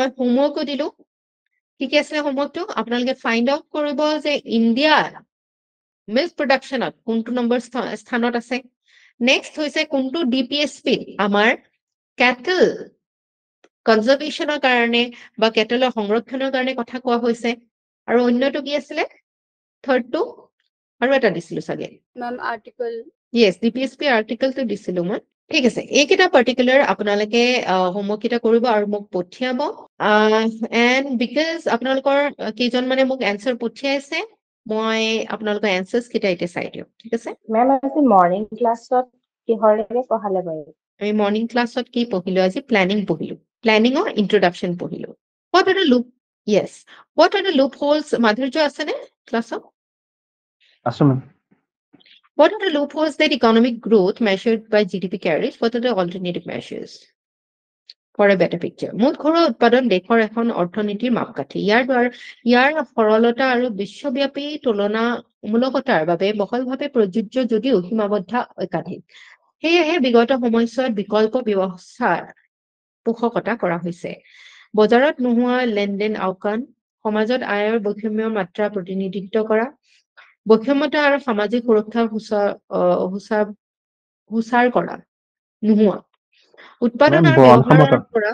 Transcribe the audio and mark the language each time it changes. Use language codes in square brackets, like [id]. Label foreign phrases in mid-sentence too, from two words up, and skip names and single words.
[as] হোমৱৰ্কো দিলো কি আছিলে হোমৱৰ্কটো আপোনালোকে [en] find out [as] কৰিব যে ইণ্ডিয়া [en] milk productionত [as] কোনটো নম্বৰ স্থানত আছে নেক্সট হৈছে কোনটো ডিপিএসপি আমাৰ [en] cattle conservationৰ [as] কাৰণে বা কেটলৰ সংৰক্ষণৰ কাৰণে কথা কোৱা হৈছে আৰু অন্যটো কি আছিলে থাৰ্ডটো আৰু এটা দিছিলো চাগে [en] Ma'am, article [as] yes ডিপিএসপি আৰ্টিকলটো দিছিলো মই ঠিক আছে, এইকেইটা পাৰ্টিকুলাৰ আপোনালোকে হোমৱৰ্ক কেইটা কৰিব আৰু মোক পঠিয়াব [en] and because [as] আপোনালোকৰ কেইজন মানে মোক এনচাৰ পঠিয়াইছে মই আপোনালোকৰ এনচাৰ্ছ কেইটা এতিয়া চাই দিওঁ ঠিক আছে মেম আজি [en] morning classত [as] কিহৰেৰে পঢ়ালে বাৰু আমি [en] morning classত [as] কি পঢ়িলো আজি প্লেনিং পঢ়িলো [en] planningৰ introduction [as] পঢ়িলো [en] what are the loop yes what are the loopholes [as] মাধুৰ্য আছেনে ক্লাছত আছো মেম [en] What are the loopholes that economic growth measured by GDP carries? What are the alternative measures for a better picture? [as] মুঠ ঘৰুৱা উৎপাদন দেশৰ এখন অৰ্থনীতিৰ মাপকাঠি ইয়াৰ সৰলতা আৰু বিশ্বব্যাপী তুলনামূলকতাৰ বাবে বহলভাৱে প্ৰযোজ্য যদিও সীমাবদ্ধ একাধিক সেয়েহে বিগত সময়ছোৱাত বিকল্প ব্যৱস্থাৰ পোষকতা কৰা হৈছে বজাৰত নোহোৱা লেনদেন আওকাণ সমাজত আয়ৰ বৈষম্য মাত্ৰা প্ৰতিনিধিত্ব কৰা বৈষম্যতা আৰু সামাজিক সুৰক্ষা হুচাৰ কৰা নোহোৱা উৎপাদন আৰু ব্যৱহাৰৰ পৰা